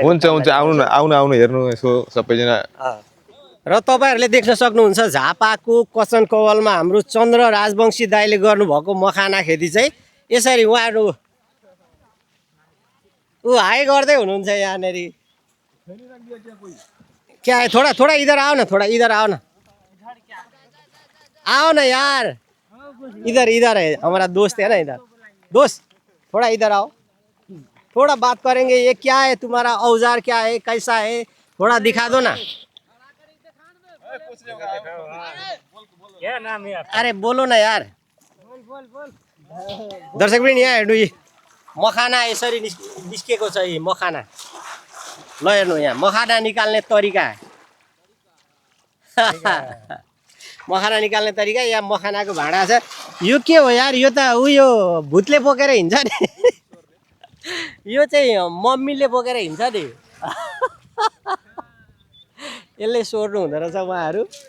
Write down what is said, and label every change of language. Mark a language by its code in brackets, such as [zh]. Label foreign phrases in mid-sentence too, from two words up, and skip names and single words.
[ne] हुन्छ आउनु हेर्नु यसो सबैजना। र तपाईँहरूले देख्न सक्नुहुन्छ झापाको कचन कवलमा हाम्रो चन्द्र राजवंशी दाइले गर्नुभएको मखाना खेती चाहिँ यसरी उहाँहरू हाई गर्दै हुनुहुन्छ यहाँनिर। [hi] क्या है, थोड़ा इधर आओ ना, थोड़ा इधर आओ ना, आओ ना यार, इधर है हमारा दोस्त है ना, इधर दोस्त थोड़ा इधर आओ, थोड़ा बात करेंगे। ये क्या है तुम्हारा औजार, क्या है, कैसा है, थोड़ा दिखा दो ना। क्या नाम है आपका? अरे बोलो ना यार। [ne] दर्शक पनि यहाँ हेर्नु, मखाना यसरी निस्केको छ। यी मखाना ल हेर्नु, यहाँ मखाना निकाल्ने तरिका मखाना निकाल्ने तरिका। यहाँ मखानाको भाँडा छ। यो के हो यार, यो त उयो भूतले बोकेर हिँड्छ नि यो चाहिँ मम्मीले बोकेर हिँड्छ नि यसले सोर्नु हुँदो रहेछ उहाँहरू।